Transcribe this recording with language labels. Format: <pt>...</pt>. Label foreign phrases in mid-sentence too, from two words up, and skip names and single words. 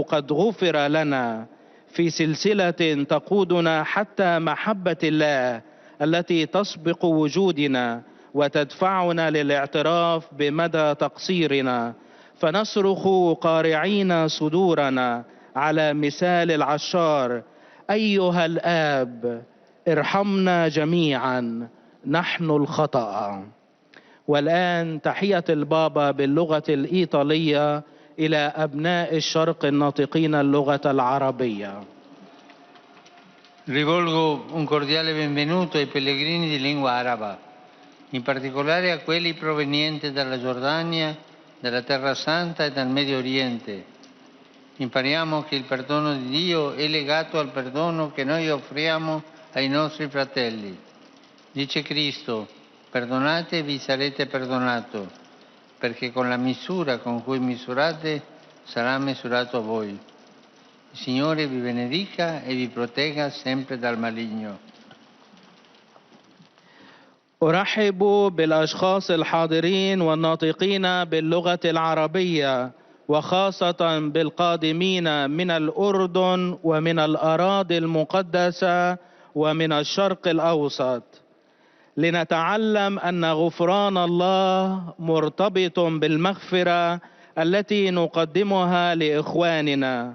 <ar>قد غفر لنا، في سلسلة تقودنا حتى محبة الله التي تسبق وجودنا وتدفعنا للاعتراف بمدى تقصيرنا، فنصرخ قارعين صدورنا على مثال العشار: أيها الآب ارحمنا جميعا نحن الخطأ. والآن تحية البابا باللغة الإيطالية إلى أبناء الشرق الناطقين اللغة العربية.</ar> <it>Rivolgo un cordiale benvenuto ai pellegrini di lingua araba, in particolare a quelli provenienti dalla Giordania, dalla Terra Santa e dal Medio Oriente. Impariamo che il perdono di Dio è legato al perdono che noi offriamo ai nostri fratelli. Dice Cristo: perdonate e vi sarete perdonato, perché con la misura con cui misurate sarà misurato a voi. Il Signore vi benedica e vi protegga sempre dal maligno.</it> <ar>أرحب بالأشخاص الحاضرين والناطقين باللغة العربية، وخاصة بالقادمين من الأردن ومن الأراضي المقدسة ومن الشرق الأوسط، لنتعلم أن غفران الله مرتبط بالمغفرة التي نقدمها لإخواننا.</ar>